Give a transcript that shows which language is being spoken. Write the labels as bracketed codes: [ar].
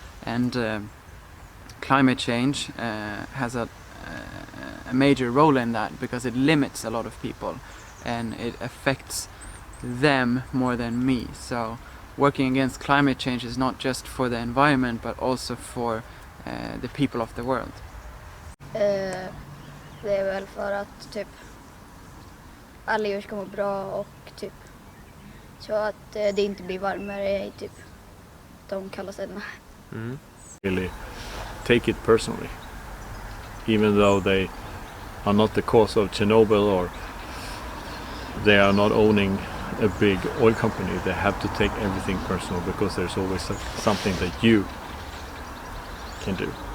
[en] And climate change has a major role in that because it limits a lot of people and it affects them more than me. So working against climate change is not just for the environment but also for the people of the world. [sv] Det är väl för att typ alla djur ska må bra och typ så att det inte blir varmare i typ de kalla städerna. [en] Really take it personally, even though they are not the cause of Chernobyl or they are not owning a big oil company. They have to take everything personal because there's always something that you can do.